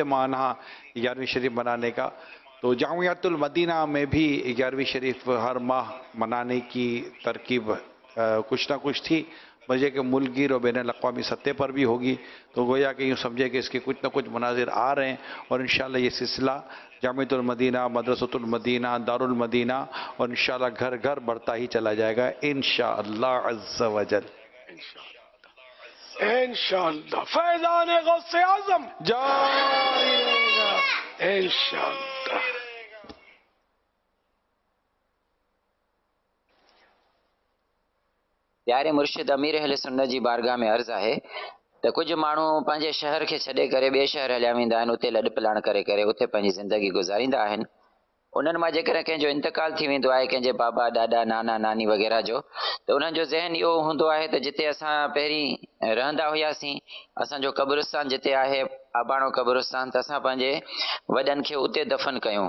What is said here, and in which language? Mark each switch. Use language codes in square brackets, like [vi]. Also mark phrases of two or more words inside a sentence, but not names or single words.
[ur] معنی 11ویں شریف منانے کا، تو جامعۃ المدینہ میں بھی 11ویں شریف ہر ماہ منانے کی ترکیب کچھ نہ کچھ تھی، مجھے کہ ملک گیر اور بین الاقوامی سطح پر بھی ہوگی، تو گویا کہ یوں سمجھے کہ اس کے کچھ نہ کچھ مناظر آ رہے ہیں، اور انشاءاللہ یہ سلسلہ جامعۃ المدینہ، مدرسۃ المدینہ، دار المدینہ اور انشاءاللہ گھر گھر بڑھتا ہی چلا جائے گا انشاءاللہ [ar] عز و جل۔ [ur] انشاءاللہ فیضان غوث اعظم جاری رہے گا انشاءاللہ۔ [sd] प्यारे मुर्शिद अमीर अहले सुन्नत जी बारगाह में अर्ज़ आहे त कुझु माण्हू पंहिंजे शहर खे छॾे करे ॿिए शहर हलिया वेंदा आहिनि, उते लॾ पिलाण करे करे उते पंहिंजी ज़िंदगी गुज़ारींदा आहिनि। उन्हनि मां जेकॾहिं कंहिंजो इंतकाल थी वेंदो आहे, कंहिंजे बाबा ॾाॾा नाना नानी वग़ैरह जो, त उन्हनि जो ज़हन इहो हूंदो आहे त जिते असां पहिरीं रहंदा हुयासीं, असांजो क़ब्रिस्तान जिते आहे आबाणो क़ब्रिस्तान, त असां पंहिंजे वॾनि खे उते दफ़न कयूं।